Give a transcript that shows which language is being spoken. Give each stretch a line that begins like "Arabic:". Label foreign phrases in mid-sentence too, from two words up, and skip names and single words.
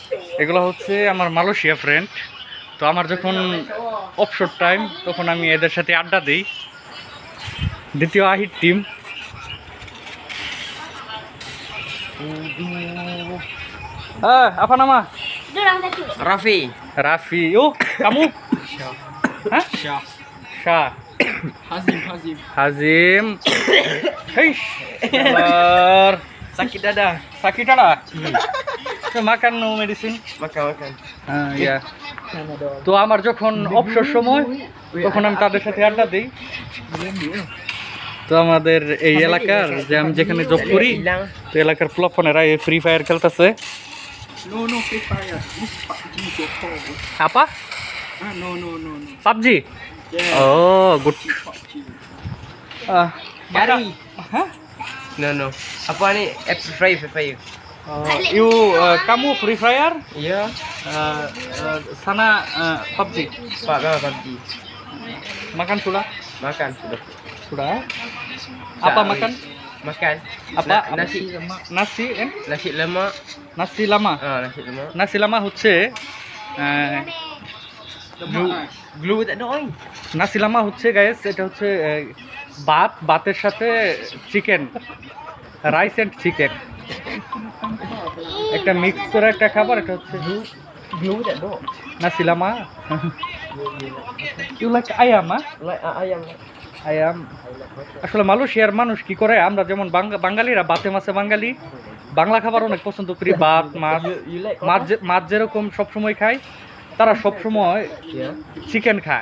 Bangla: এগুলো হচ্ছে আমার মালয়েশিয়া ফ্রেন্ড। তো আমার যখন অবসর টাইম তখন আমি এদের সাথে আড্ডা দিই। দ্বিতীয় আহির টিম।
Malay: Apa nama? Raffi. Raffi. Oh, kamu? Syah. Hah? Syah. Syah. Hazim. Hazim. Hei. Sabar. Sakit dada. Sakit ada? Makan
English: no medicine?
Malay: Makan. ইয়া।
Bangla: তো আমার যখন অবসর সময় তখন আমি তাদের সাথে আড্ডা দিই। তো আমাদের এই এলাকার যে আমি যেখানে জব করি তো এলাকার প্লাফনেরা এই ফ্রি ফায়ার খেলতেছে।
English: No, Free Fire. This PUBG Joko.
Malay: Apa?
English: No. PUBG? Yeah. Oh, good. PUBG.
Malay: Gary. Hah? No. Apa ni? App Free Fire. You kamu Free Fire? Ya. Sana PUBG. PUBG. Makan sudah? Makan sudah. Sudah. Apa makan? Makan. Apa? Nasi. Nasi kan? Nasi lemak. Nasi lama. Nasi lemak. Nasi lama হচ্ছে Glue tak ada oi.
Bangla: নাসি লামা হচ্ছে গাইস, এটা হচ্ছে ভাতের সাথে চিকেন,
English: rice and chicken
Bangla: একটা মিক্স করে একটা খাবার। এটা হচ্ছে
Malay: Glue tak ada. nasi lama.
English: you like
Malay: আয়াম? Like ayam.
Bangla: আয়াম আসলে মালয়েশিয়ার মানুষ কি করে, আমরা যেমন বাঙালিরা ভাতে মাছে বাঙালি বাংলা খাবার অনেক পছন্দ করি। ভাত মাছ যেরকম সবসময় খাই, তারা সবসময় চিকেন খায়।